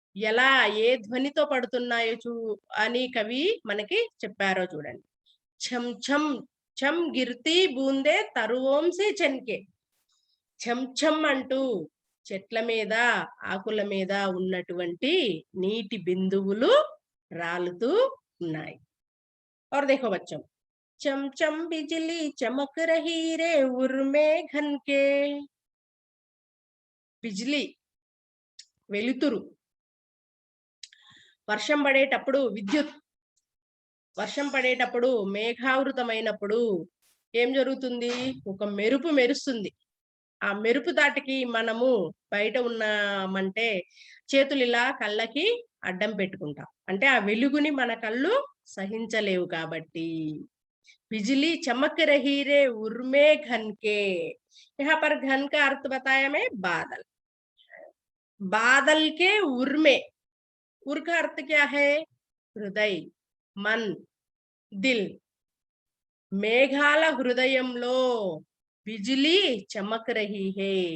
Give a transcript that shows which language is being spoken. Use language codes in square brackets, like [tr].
[te] ఎలా ఏ ధ్వనితో పడుతున్నాయో అని కవి మనకి చెప్పారో చూడండి. [hi] ఛం ఛం ఛం గిర్తీ బూందే తరువోంసి చెన్కే. [te] ఛం ఛం అంటూ చెట్ల మీద ఆకుల మీద ఉన్నటువంటి నీటి బిందువులు రాలుతూ ఉన్నాయి. [hi] और देखो बच्चों, चम चम बिजली चमक रही रे उर्मे घन के. [te] బిజ్లీ వెలుతురు, వర్షం పడేటప్పుడు విద్యుత్, వర్షం పడేటప్పుడు మేఘావృతమైనప్పుడు ఏం జరుగుతుంది? ఒక మెరుపు మెరుస్తుంది. ఆ మెరుపు దాటికి మనము బయట ఉన్నామంటే చేతులు ఇలా కళ్ళకి అడ్డం పెట్టుకుంటాం. అంటే ఆ వెలుగుని మన కళ్ళు సహించలేవు కాబట్టి. [hi] बिजली चमक रही रे उर्मे घन के. यहाँ पर घन का अर्थ बताया मैं बादल. बादल के उर्मे, उर का अर्थ क्या है? हृदय, मन, दिल. [te] మేఘాల హృదయంలో [hi] బిజిలీ చమక్ రహీ హే.